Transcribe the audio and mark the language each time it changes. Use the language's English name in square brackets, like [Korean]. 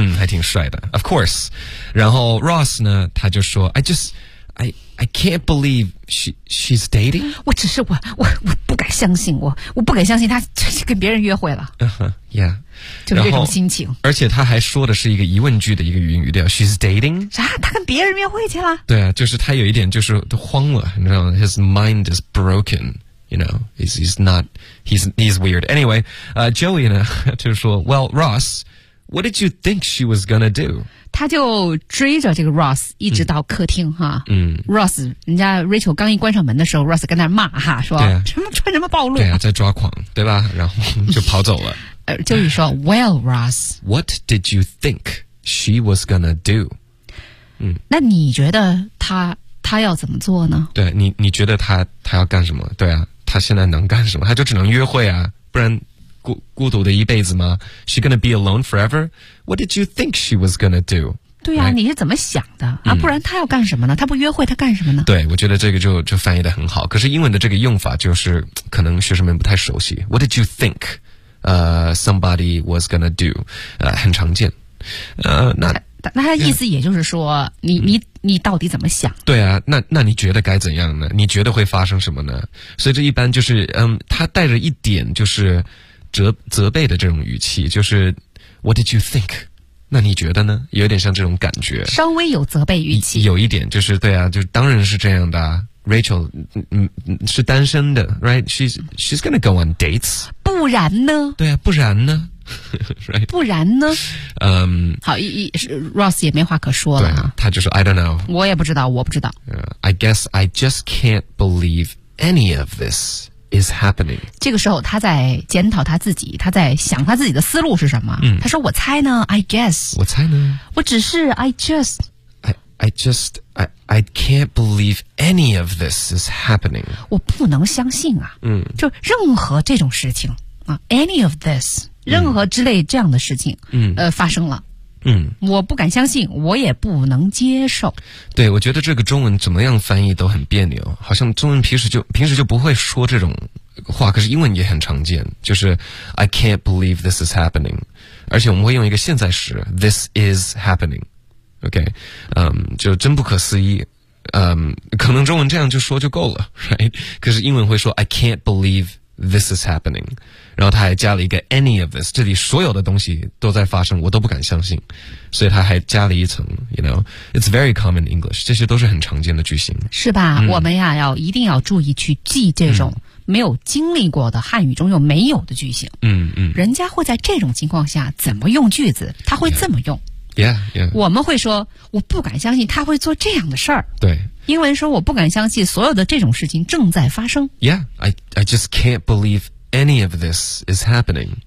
[Chinese] 还挺帅的。 [English] Of course. [Chinese] 然后 Ross 呢他就说 [English] I can't believe she's dating. [Chinese] 我只是我不敢相信我不敢相信她跟别人约会了。 [English] Yeah. [Chinese] 就是这种心情。而且她还说的是一个疑问句的一个语调 , [English] she's dating? [Chinese] 啥她跟别人约会去了。对啊，就是她有一点就是都慌了，你知道吗？ [English] His mind is broken, you know, he's weird. Anyway, Joey [Chinese] 呢就是说 [English] ,well, Ross,What did you think she was gonna do? [Chinese] 他就追着这个 Ross 一直到客厅哈。 Ross, 人家 Rachel 刚一关上门的时候 ,Ross 跟那骂哈说、啊、什么穿什么暴露。对啊，在抓狂对吧，然后就跑走了。就是说 ,Well, Ross, [English] what did you think she was gonna do? [Chinese] 那你觉得他要怎么做呢？对，你觉得他要干什么？对啊，他现在能干什么？他就只能约会啊，不然孤独的一辈子吗？ [English] She gonna be alone forever? What did you think she was gonna do? [Chinese] 对啊、right? 你是怎么想的、啊、不然她要干什么呢？她不约会她干什么呢？对，我觉得这个就翻译得很好，可是英文的这个用法就是可能学生们不太熟悉。 [English] What did you think somebody was gonna do? [Chinese] 很常见。那他意思也就是说、yeah. 你到底怎么想？对啊，那你觉得该怎样呢？你觉得会发生什么呢？所以这一般就是他带着一点就是责备的这种语气，就是 [English] What did you think？ [Chinese] 那你觉得呢？有点像这种感觉，稍微有责备语气，有一点，就是对啊，就当然是这样的啊。 [English] Rachel， [Chinese] 是单身的 [English] ，right？ She's gonna go on dates。 [Chinese] 不然呢？对啊，不然呢？ right. 不然呢？好，Ross 也没话可说了啊。他就说 [English] I don't know。 [Chinese] 我也不知道，我不知道。 [English] I guess I just can't believe any of this is happening。 [Chinese] 这个时候，他在检讨他自己，他在想他自己的思路是什么。他说：“我猜呢 ， [English] I guess。” [Chinese] 我猜呢？我只是 [English] I just。 I can't believe any of this is happening。 [Chinese] 我不能相信啊。就任何这种事情啊 ， [English] any of this。 [Chinese] 任何之类这样的事情发生了我不敢相信，我也不能接受。对，我觉得这个中文怎么样翻译都很别扭，好像中文平时就不会说这种话，可是英文也很常见，就是 [English] I can't believe this is happening， [Chinese] 而且我们会用一个现在时 [English] this is happening， [Chinese] OK， 就真不可思议，可能中文这样就说就够了 right， 可是英文会说 [English] I can't believeThis is happening， [Chinese] 然后他还加了一个 [English] any of this， [Chinese] 这里所有的东西都在发生，我都不敢相信，所以他还加了一层 ， [English] you know，it's very common English， [Chinese] 这些都是很常见的句型，是吧？我们呀，要一定要注意去记这种没有经历过的汉语中又没有的句型，人家会在这种情况下怎么用句子，他会这么用 [English] ，yeah， [Chinese] 我们会说我不敢相信他会做这样的事儿，对。英文说我不敢相信所有的这种事情正在发生。 [English] Yeah, I just can't believe any of this is happening.